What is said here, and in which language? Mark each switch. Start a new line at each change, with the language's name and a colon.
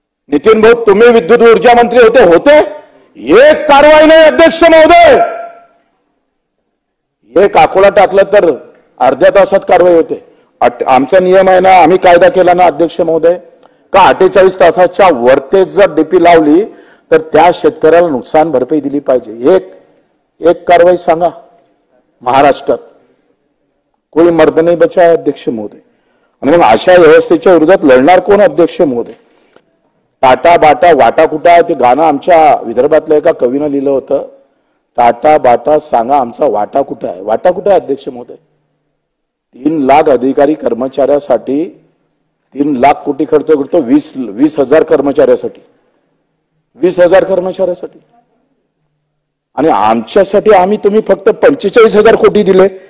Marathi: नितीन भाऊ तुम्ही विद्युत ऊर्जा मंत्री होते, एक कारवाई नाही अध्यक्ष महोदय। एक आकोला टाकलं तर अर्ध्या तासात कारवाई होते। आमचा नियम आहे ना, आम्ही कायदा केला ना अध्यक्ष महोदय, का 48 तासाच्या वरते जर डीपी लावली तर त्या शेतकऱ्याला नुकसान भरपाई दिली पाहिजे। एक कारवाई सांगा महाराष्ट्रात,
Hindi: कोई मर्द नहीं बचा है अध्यक्ष महोदय।
Marathi: आणि मग अशा व्यवस्थेच्या विरोधात लढणार कोण अध्यक्ष महोदय? टाटा बाटा वाटा कुठं आहे? ते गाणं आमच्या विदर्भातल्या एका कवीनं लिहिलं होतं, टाटा बाटा सांगा आमचा वाटा कुठं आहे? वाटा कुठं आहे अध्यक्ष महोदय? 3 लाख अधिकारी कर्मचाऱ्यासाठी 3 लाख कोटी खर्च करतो, 20,000 कर्मचाऱ्यासाठी, 20,000 कर्मचाऱ्यासाठी, आणि आमच्यासाठी तुम्ही फक्त 45,000 कोटी दिले।